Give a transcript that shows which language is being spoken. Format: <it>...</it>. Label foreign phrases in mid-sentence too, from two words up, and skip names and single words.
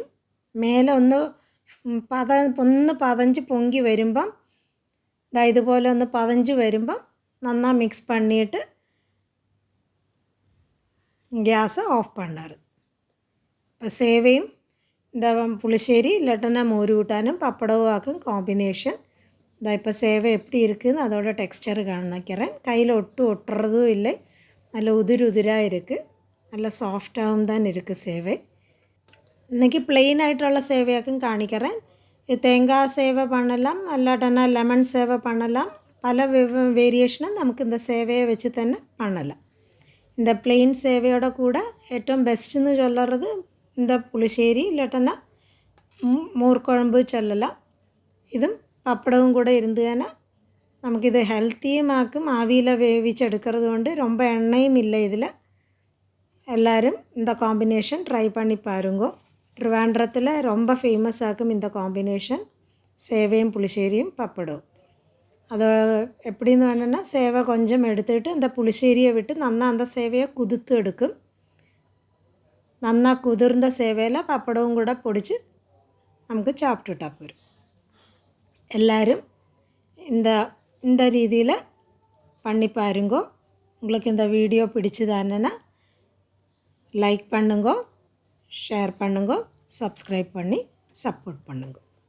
<ml>മേലെ ഒന്ന് പതഞ്ച് പൊങ്ങി വരുമ്പം ഇതുപോലെ ഒന്ന് പതഞ്ച് വരുമ്പം നന്നാ മിക്സ് പണിയിട്ട്</ml> <en>gas off</en> <ml>പണ്ണരുത്. ഇപ്പോൾ സേവയും പുളിശ്ശേരി ഇല്ലട്ടന മോര് കൂട്ടാനും പപ്പടവും ആക്കും കോമ്പിനേഷൻ. ഇപ്പോൾ സേവ</ml> <ta>எப்படி இருக்குன்னு அதோட டெக்ஸ்சர் காணிக்கிறேன். கையில் ஒட்டுறதும் இல்லை. நல்ல உதிராக இருக்குது. நல்ல சாஃப்டாகவும் தான் இருக்குது சேவை.</ta> <ml>இன்றைக்கி പ്ലെയിൻ ആയിട്ടുള്ള സേവയാക്കും കാണിக்கிறேன்.</ml> <ta>தேங்காய் சேவை பண்ணலாம், அல்லாட்டனா லெமன் சேவை பண்ணலாம். பல வேரியேஷனும் நமக்கு இந்த சேவையை வச்சு തന്നെ பண்ணலாம்.</ta> <ml>இந்த പ്ലെയിൻ സേവയോட കൂടെ ഏറ്റവും ബെസ്റ്റ് എന്ന് ചൊല്ലുന്നത് இந்த പുളിശ്ശേരി ഇല്ലട്ടന മോർക്കുഴമ്പ് ചൊല്ലலாம். ഇതും പപ്പടവും കൂടെ ഇരുന്ന് നമുക്കിത് ഹെൽത്തിയുമാക്കും. ആവിയിൽ വേവിച്ചെടുക്കുന്നത് കൊണ്ട് ரொம்ப എണ്ണയും ഇല്ല ഇതിൽ.</ml> <ta>எல்லாரும் இந்த காம்பினேஷன் ட்ரை பண்ணி பாருங்க. ட்ரிவாண்ட்ரத்தில் ரொம்ப ஃபேமஸ் ஆகும் இந்த காம்பினேஷன், சேவையும் புளிശ്ശേരിயும் பப்படம். அது எப்படின்னு வேணும்னா சேவை கொஞ்சம் எடுத்துகிட்டு அந்த புளிശ്ശേരിயை விட்டு நன்னா அந்த சேவையை குதித்து எடுக்கும்.</ta> <ml>നന്നാ കുതിർന്ന സേവയിൽ പപ്പടവും കൂടെ പൊടിച്ച് നമുക്ക്</ml> <ta>சாப்பிட்டுட்டா போதும். எல்லாரும் இந்த രീതിയിൽ பண்ணி பாருங்க. உங்களுக்கு இந்த வீடியோ பிடிச்சதானா லைக் பண்ணுங்க, ஷேர் பண்ணுங்க, சப்ஸ்கிரைப் பண்ணி சப்போர்ட் பண்ணுங்க.</ta>